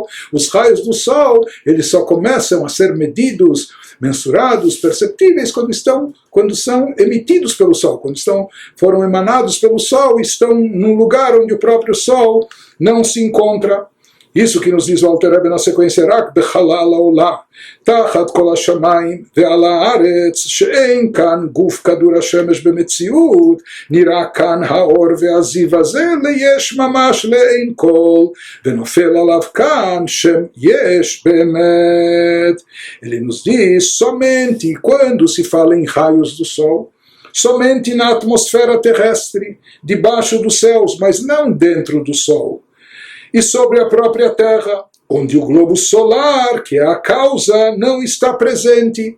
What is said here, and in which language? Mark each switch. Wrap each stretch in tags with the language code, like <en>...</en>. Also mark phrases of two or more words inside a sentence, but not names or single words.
<pt>Os raios do Sol, eles só começam a ser medidos, mensurados, perceptíveis quando são emitidos pelo Sol, foram emanados pelo Sol e estão num lugar onde o próprio Sol não se encontra. Isso que nos diz o Alter Rebbe na sequência,</pt> <he>רק בחלל העולם, תחת כל השמים ועל הארץ, שאין כאן גוף כדור השמש במציאות, נראה כאן האור והזיו הזה ליש ממש לעין כל, ונופל עליו כאן שם יש באמת.</he> <pt>Ele nos diz, somente quando se fala em raios do Sol, somente na atmosfera terrestre, debaixo dos céus, mas não dentro do Sol. E sobre a própria Terra, onde o globo solar, que é a causa, não está presente.</pt>